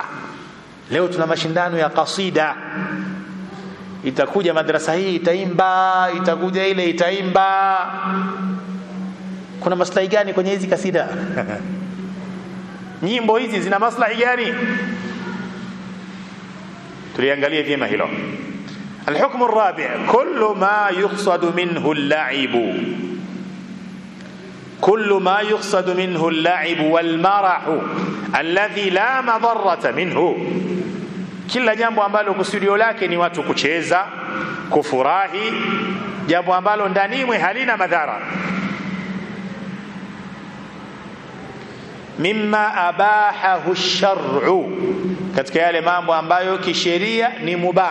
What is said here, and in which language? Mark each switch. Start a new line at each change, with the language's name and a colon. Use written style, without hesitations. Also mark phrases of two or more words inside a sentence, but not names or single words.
Swahili: Leo tuna mashindano ya kasida. Itakuja madrasa hii itaimba, itakuja ile itaimba. Kuna maslahi gani kwenye hizi kasida? Nyimbo hizi zina maslahi gani? tuliangalia vyema hilo.
Arabic: الحكم الرابع كل ما يقصد منه اللعب، كل ما يقصد منه اللعب والمرح الذي لا مضرة منه،
Swahili: kila jambo ambalo kusudio lake ni watu kucheza, kufurahi, jambo ambalo ndanimwe halina madhara.
Arabic: مما أباحه الشرع,
Swahili: katika yale mambo ambayo kisheria ni mubah.